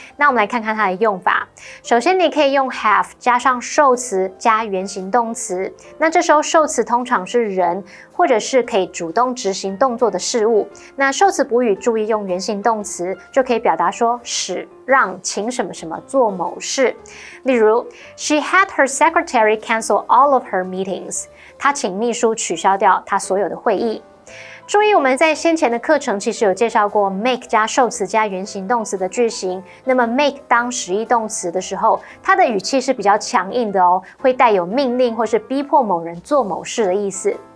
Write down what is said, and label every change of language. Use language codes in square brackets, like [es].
[zh] 那我们来看看它的用法。首先你可以用 have 加上受词加原形动词，那这时候受词通常是人，或者是可以主动执行动作的事物。那受词补语注意用原形动词，就可以表达说使、让、请什么什么做某事。 [en] 例如 She had her secretary cancel all of her meetings. [zh] 她请秘书取消掉她所有的会议。注意我们在先前的课程其实有介绍过 make 加受词加原形动词的句型。那么 make 当实义动词的时候，它的语气是比较强硬的哦，会带有命令或是逼迫某人做某事的意思。